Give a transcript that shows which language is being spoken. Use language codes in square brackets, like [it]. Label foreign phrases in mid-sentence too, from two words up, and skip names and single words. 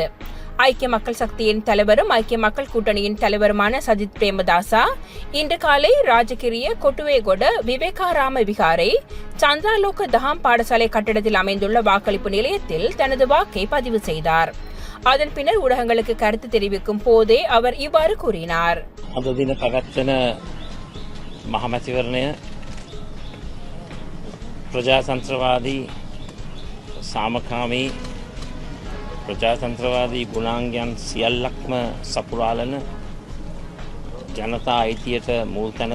[ta] ஐக்கிய மக்கள் சக்தியின் தலைவரும் ஐக்கிய மக்கள் கூட்டணியின் தலைவருமான சஜித் பிரேமதாசா இன்று காலை ராஜகிரிய கொட்டுவேகொட விவேகாராம விகாரை சந்திராலோக தஹாம் பாடசாலை கட்டடத்தில் அமைந்துள்ள வாக்களிப்பு நிலையத்தில் தனது வாக்கை பதிவு செய்தார். அதன் பின்னர் ஊடகங்களுக்கு கருத்து தெரிவிக்கும் போதே அவர் இவ்வாறு கூறினார். [si] ප්‍රජාතන්ත්‍රවාදී සාමකාමී ප්‍රජාතන්ත්‍රවාදී ගුණාංගයන් සියල්ලක්ම සපුරාලන ජනතා අයිතියට මුල් තැන